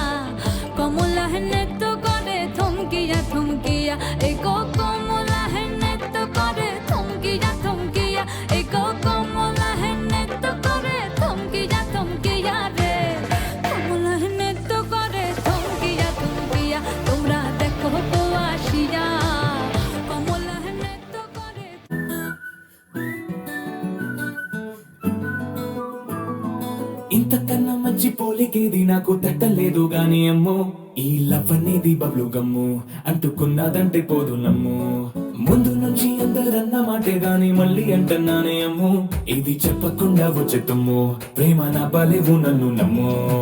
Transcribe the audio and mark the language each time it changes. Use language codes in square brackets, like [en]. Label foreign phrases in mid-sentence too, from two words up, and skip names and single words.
[bn] কমলা হেনে তো করে থমকিয়া থমকিয়া এই গো কমলা হেনে তো করে থমকিয়া থমকিয়া এই গো কমলা হেনে তো করে থমকিয়া থমকিয়া রে কমলা হেনে তো করে থমকিয়া থমকিয়া তোমরা দেখো গো আসিয়া [te] ఇంతకన్నా మంచి పోలికేది నాకు తట్టలేదు గాని అమ్మో ఈ లవ్ అనేది [en] bubble gum [te] అంటుకున్నదంటే పోదు నమ్ము ముందు నుంచి అందరన్న మాటే గాని మళ్ళీ అంటున్నానే అమ్ము ఇది చెప్పకుండా వచ్చే తుమ్ము ప్రేమ నా బలేవు నన్ను నమ్ము